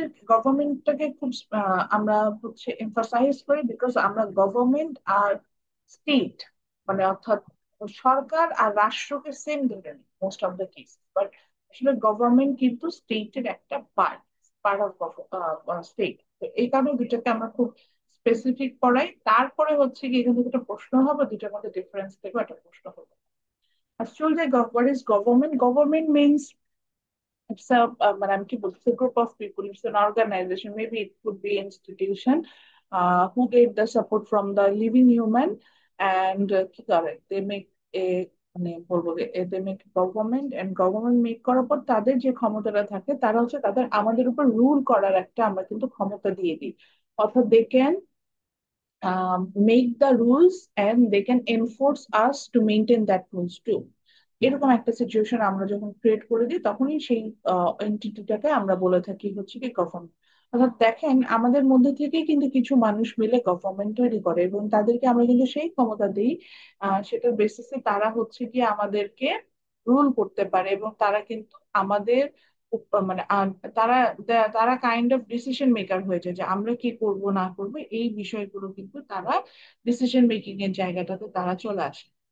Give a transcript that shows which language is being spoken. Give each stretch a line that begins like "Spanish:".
Bangla: গভর্নমেন্টটাকে খুব আমরা হচ্ছে এমফাসাইজ করি, বিকজ আমরা গভর্নমেন্ট আর স্টেট মানে অর্থাৎ সরকার আর রাষ্ট্রকে সেম ধরে নিই
English: Most of the case.
Bangla: But আসলে গভর্নমেন্ট কিন্তু স্টেটের একটা পার্ট,
English: Part of state.
Bangla: তো এই কারণে দুটাকে আমরা খুব স্পেসিফিক পড়াই। তারপরে হচ্ছে কি এখান থেকে একটা প্রশ্ন হবে, দুটার মধ্যে ডিফারেন্স থেকে একটা প্রশ্ন হবে।
English: Actually, what is government? Government means it's but I'm keep it's a group of people, it's an organization, maybe it could be institution, who get the support from the living human, and
Bangla: কি করে
English: they make a
Bangla: মানে বলবো যে
English: they make government, and government make
Bangla: করার পর তাদের যে ক্ষমতাটা থাকে তারা হচ্ছে তাদের আমাদের উপর রুল করার একটা আমরা কিন্তু ক্ষমতা দিয়ে দিই।
English: অর্থাৎ they can make the rules and they can enforce us to maintain that rules too.
Bangla: এরকম একটা সিচুয়েশন আমরা যখন ক্রিয়েট করে দিই তখনই সেই এন্টিটিটাকে আমরা বলে থাকি হচ্ছে কি গভর্নমেন্ট। অর্থাৎ দেখেন আমাদের মধ্যে থেকেই কিন্তু কিছু মানুষ মিলে গভর্নমেন্ট তৈরি করে, এবং তাদেরকে আমরা কিন্তু সেই ক্ষমতা দিই, সেটার বেসিসে তারা হচ্ছে কি আমাদেরকে রুল করতে পারে, এবং তারা কিন্তু আমাদের মানে তারা তারা কাইন্ড অফ ডিসিশন মেকার হয়ে যায় যে আমরা কি করব না করব, এই বিষয়গুলো কিন্তু তারা ডিসিশন মেকিং এর জায়গাটাতে তারা চলে আসে।